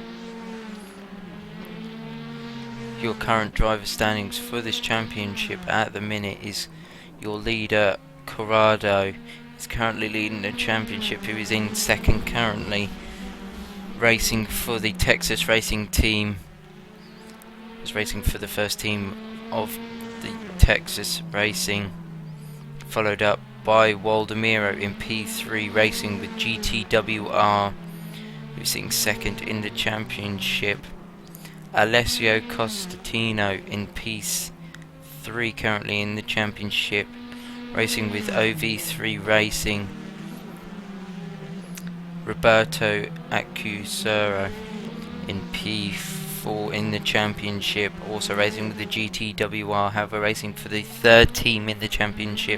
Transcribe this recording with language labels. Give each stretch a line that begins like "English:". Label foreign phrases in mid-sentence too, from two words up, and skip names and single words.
English: Your current driver standings for this championship at the minute is your leader Corrado is currently leading the championship, who is in second currently, racing for the Texas racing team. Is racing for the first team of the Texas Racing, followed up by Waldemiro in P3 racing with GTWR, who's sitting second in the championship. Alessio Costantino in P3 currently in the championship, racing with OV3 Racing. Roberto Accusero in P4 in the championship, also racing with the GTWR, however racing for the third team in the championship.